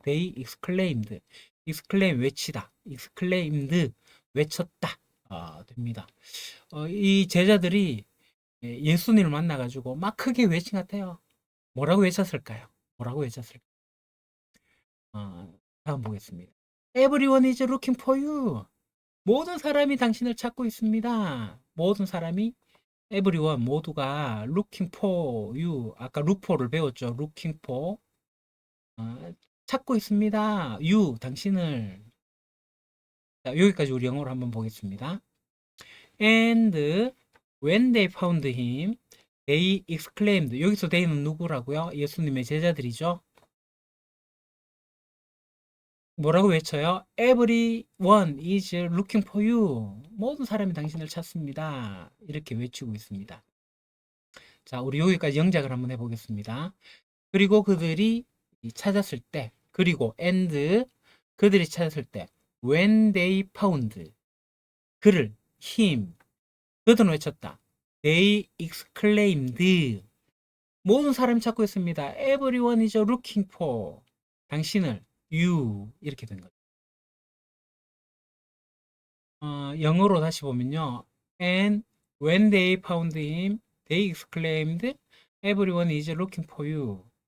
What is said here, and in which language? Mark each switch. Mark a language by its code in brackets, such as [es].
[en] They exclaimed, exclaim 외치다, exclaimed [ko] 외쳤다 됩니다. 이 제자들이 예수님을 만나가지고 막 크게 외친 것 같아요. 뭐라고 외쳤을까요? 뭐라고 외쳤을까요? 다음 보겠습니다. [en] Everyone is looking for you. [ko] 모든 사람이 당신을 찾고 있습니다. 모든 사람이 everyone 모두가 [en] looking for you. [ko] 아까 look for를 배웠죠. [en] looking for [ko] 찾고 있습니다. you 당신을. 자, 여기까지 우리 영어로 한번 보겠습니다. [en] And when they found him, they exclaimed. [ko] 여기서 they는 누구라고요? 예수님의 제자들이죠. 뭐라고 외쳐요? [en] Everyone is looking for you. [ko] 모든 사람이 당신을 찾습니다. 이렇게 외치고 있습니다. 자, 우리 여기까지 영작을 한번 해보겠습니다. 그리고 그들이 찾았을 때, 그리고 and 그들이 찾았을 때, [en] when they found [ko] 그를 him 그들은 외쳤다. [en] They exclaimed [ko] 모든 사람이 찾고 있습니다. [en] Everyone is looking for 당신을 you [ko] 이렇게 된 거죠. 영어로 다시 보면요. [en] And when they found him, they exclaimed, Everyone is looking for you.